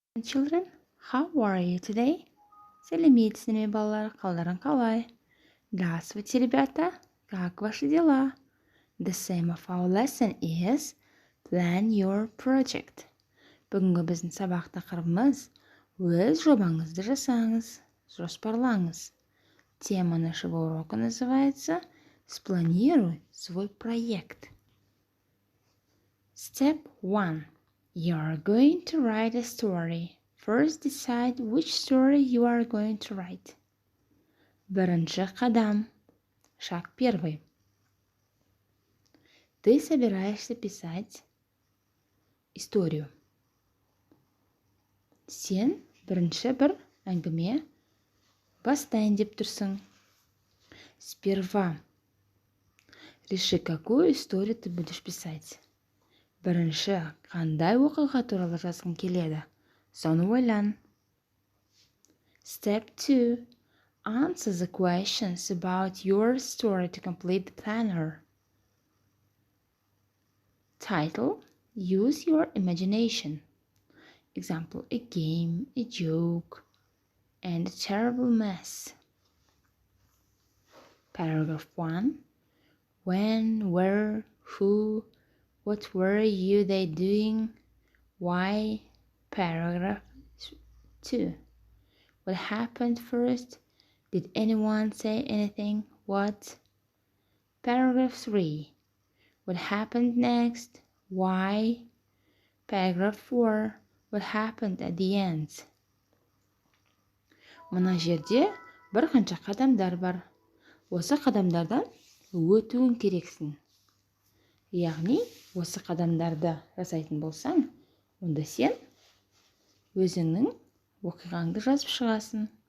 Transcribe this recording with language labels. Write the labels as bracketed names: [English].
[English] Children, how are you today? [Kazakh] Сәлеметсіздер ме балалар, қалдарың қалай? [Russian] Здравствуйте, ребята, как ваши дела? [English] The theme of our lesson is Plan your project. [Kazakh] Бүгінгі біздің сабақ тақырыбымыз өз жобаңызды жасаңыз, жоспарлаңыз. [Russian] Тема нашего урока называется Спланируй свой проект. [English] Step 1. You are going to write a story. First decide which story you are going to write. [Kazakh] Бірінші қадам. [Russian] Шаг первый. Ты собираешься писать историю. [Kazakh] Сен бірінші бір әңгіме бастайын деп тұрсың. [Russian] Сперва реши, какую историю ты будешь писать. [Kazakh] Бірінші қандай оқиға туралы жазғың келеді? Соны ойлан. [English] Step 2. Answer the questions about your story to complete the planner. Title. Use your imagination. Example, a game, a joke, and a terrible mess. Paragraph 1. When, where, who, what were you they doing? Why? Paragraph 2. What happened first? Did anyone say anything? What? Paragraph 3. What happened next? Why? Paragraph 4. What happened at the end? [Kazakh] Мына жерде бірқанша қадамдар бар. Осы қадамдардан өтуің керексің. Яғни, осы қадамдарды жасайтын болсаң, онда сен өзіңнің оқиғаңды жазып шығасың.